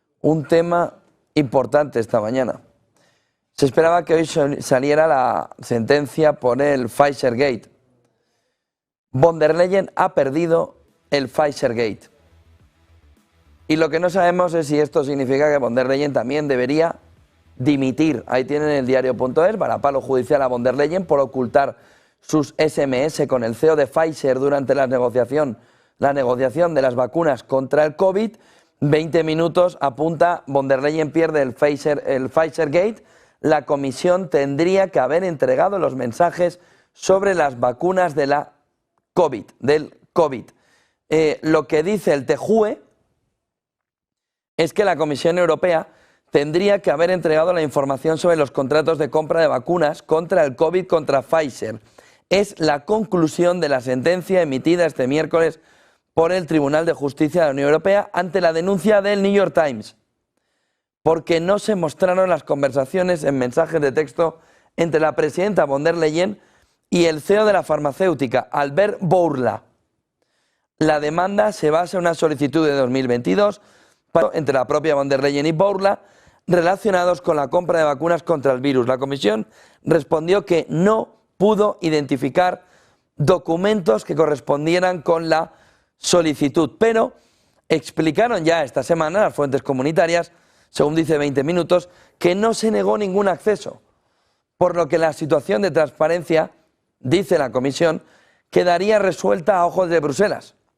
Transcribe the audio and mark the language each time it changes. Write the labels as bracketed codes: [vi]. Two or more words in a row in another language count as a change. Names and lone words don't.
[es] un tema importante esta mañana. Se esperaba que hoy saliera la sentencia por el Pfizer Gate. Von der Leyen ha perdido el Pfizer Gate. Y lo que no sabemos es si esto significa que von der Leyen también debería dimitir. Ahí tienen el diario.es, varapalo judicial a von der Leyen por ocultar sus SMS con el CEO de Pfizer durante la negociación de las vacunas contra el COVID. 20 minutos apunta, von der Leyen pierde el Pfizer Gate. La comisión tendría que haber entregado los mensajes sobre las vacunas de la del COVID. Lo que dice el TJUE es que la Comisión Europea tendría que haber entregado la información sobre los contratos de compra de vacunas contra el COVID contra Pfizer. Es la conclusión de la sentencia emitida este miércoles por el Tribunal de Justicia de la Unión Europea ante la denuncia del New York Times, porque no se mostraron las conversaciones en mensajes de texto entre la presidenta von der Leyen y el CEO de la farmacéutica, Albert Bourla. La demanda se basa en una solicitud de 2022 entre la propia von der Leyen y Bourla relacionados con la compra de vacunas contra el virus. La comisión respondió que no pudo identificar documentos que correspondieran con la solicitud, pero explicaron ya esta semana las fuentes comunitarias, según dice 20 minutos, que no se negó ningún acceso, por lo que la situación de transparencia, dice la comisión, quedaría resuelta a ojos de Bruselas.